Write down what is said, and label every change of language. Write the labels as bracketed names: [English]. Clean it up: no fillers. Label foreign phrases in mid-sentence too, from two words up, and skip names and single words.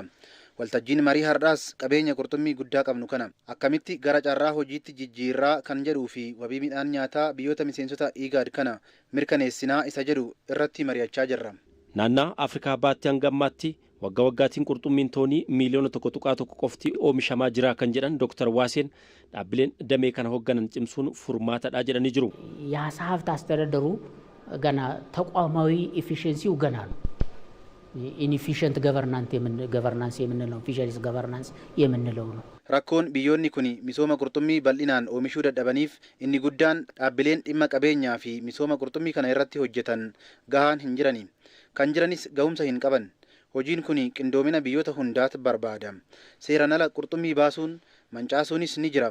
[Oromo] Waltajjiin marii har'aas qabeenya qurxummii guddaa qabnu kana akkamitti gara carraa hojiitti jijjiirraa kan jedhuu fi wabii midhaan nyaataa biyyoota miseensota IGAD kana mirkaneessinaa isa jedhu irratti mari'achaa jirra. Naannaa Afrikaa baatti hanga ammaatti waggaa waggaatiin qurxummiin toonii miliyoona 1.1 qofti oomishamaa jira kan jedhan Dr. Waaseen dhaabbileen damee kana hoogganan cimsuun furmaatadha jedhanii jiru. [Amharic] የዓሳ ሀብት አስተዳደሩ ገና ተቋማዊ ኢፊሽንሲው ገና ነው። [English] inefficient governance [Amharic] የምንለው [English] fisheries governance [Amharic] የምንለው ነው። [Oromo] Rakkoon biyyoonni kun misooma qurxummii bal'inaan oomishuu dadhabaniif inni guddaan dhaabbileen dhimma qabeenyaa fi misooma qurxummii kana irratti hojjetan gahaan hin jirani. Kan jiranis gahumsa hin qaban. Hojiin kun qindoomina biyyoota hundaatu barbaada. Seeraan ala qurxummii baasuun mancaasuunis ni jira.